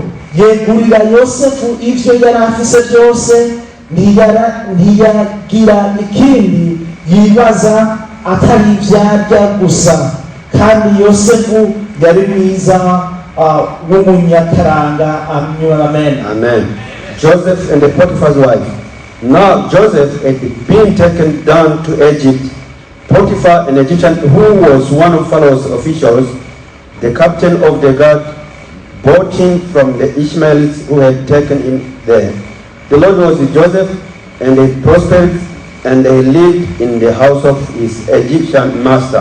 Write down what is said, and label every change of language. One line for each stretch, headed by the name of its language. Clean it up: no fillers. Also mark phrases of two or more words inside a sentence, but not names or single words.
Rundi: yegurira Yosefu ibyo yari afise byose, ntiyagira ikindi yibaza atari ibyarya gusa. kandi Yosefu yari mwiza w'umunyakaranga. Amen. Amen.
English: Joseph and the Potiphar's wife. Now Joseph had been taken down to Egypt. Potiphar, an Egyptian who was one of Pharaoh's officials, the captain of the guard, bought him from the Ishmaelites who had taken him there. The Lord was with Joseph, and they prospered, and they lived in the house of his Egyptian master.